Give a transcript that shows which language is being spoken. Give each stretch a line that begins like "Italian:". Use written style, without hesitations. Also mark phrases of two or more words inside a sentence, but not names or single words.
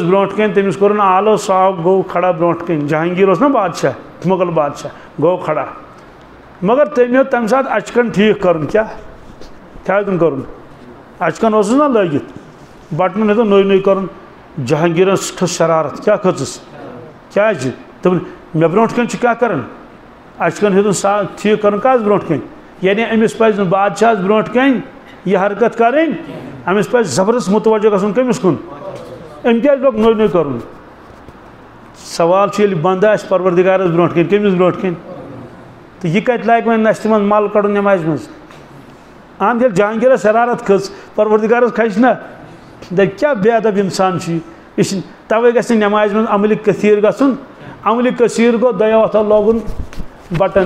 Kashmiri: برونٛٹھ کَنۍ تٔمِس کوٚرُن آلو صاحب گوٚو کھڑا برونٛٹھ کَنۍ جہانگیٖر اوس نا بادشاہ مُغل بادشاہ گوٚو کھڑا مگر تٔمۍ ہیوٚت تمہِ ساتہٕ اچکن ٹھیٖک کرُن کیٛاہ ہیوٚتُن کرُن اچکن اوسُس نا لٲگِتھ بٹنن ہیوٚتُن نٔے نٔے کرُن جہانگیٖرس کھٔژ شرارت کیٛاہ کھٔژٕس کیٛازِ دوٚپُن مےٚ برونٛٹھ کَنۍ چھُ کیٛاہ کران اچکن ہیوٚتُن ٹھیٖک کرُن کَس برونٛٹھ کَنۍ یعنی أمِس پزِ نہٕ بادشاہس برونٛٹھ کَنۍ یہِ حرکت کرٕنۍ أمِس پزِ زبردست متوجہ گژھُن کٔمِس کُن ام کیا لوگ نوے نوے کرن سوال چھ بند آس پروردگارس برونٹ کن کمس برونٹ کن تو یہ کت لائق وۄنۍ نشتہ من مل کڑن نماز مز اہم ییٚلہِ جہانگیرس شرارت کھٔژ پروردگارس کھسہِ نا دپ کیا بے ادب انسان یہ توے گژھِ نہٕ نماز مز عملہِ کثیر گژھُن عملہِ کثیر گوٚو دۄیو اتھو لاگُن بٹن